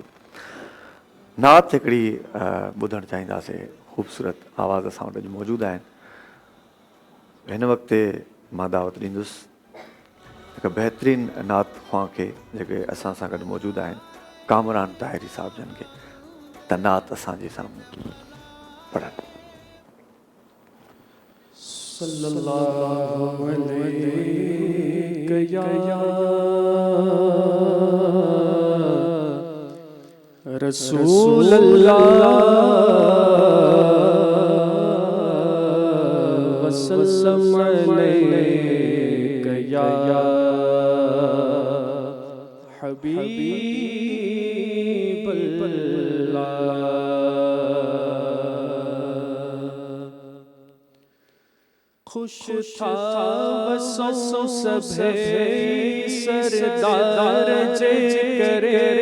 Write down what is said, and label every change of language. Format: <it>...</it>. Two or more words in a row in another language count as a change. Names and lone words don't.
<sd>नात हिकिड़ी ॿुधणु चाहींदासीं, ख़ूबसूरत आवाज़ असां वटि अॼु मौजूदु आहिनि। हिन वक़्तु मां दावत ॾींदुसि हिकु बहितरीनु नात ख़्वां खे जेके असां सां गॾु मौजूदु आहिनि, कामरान ताहिरी साहिब जन खे, त नात असांजे साम्हूं पढ़नि।</sd> <ar>صلى الله عليه يا رسول الله وسلم عليك يا حبيب الله.</ar> <sd>खुश था वसो सभे सरदार जे करे,</sd>